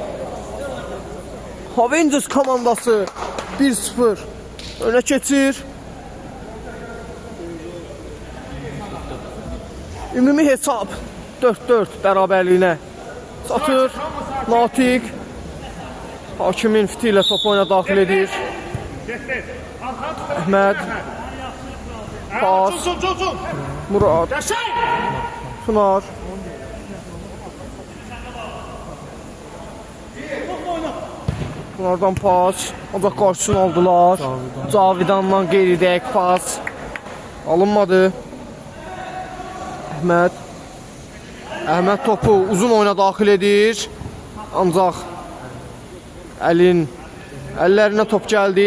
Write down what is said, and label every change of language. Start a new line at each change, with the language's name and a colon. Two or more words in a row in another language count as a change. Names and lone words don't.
Azerbaijani: Avengers komandası 1-0 önə keçir. Ümumi hesab 4-4 bərabərliyinə çatır. Natiq hakimin fiti ilə top oyuna daxil edir. Əhməd pas. Murad Tunar. Tunardan pas. Ancaq qarşısını aldılar. Cavidandan qeyri-dəqiq pas. Alınmadı. Əhməd topu uzun oyuna daxil edir. Ancaq əllərinə top gəldi.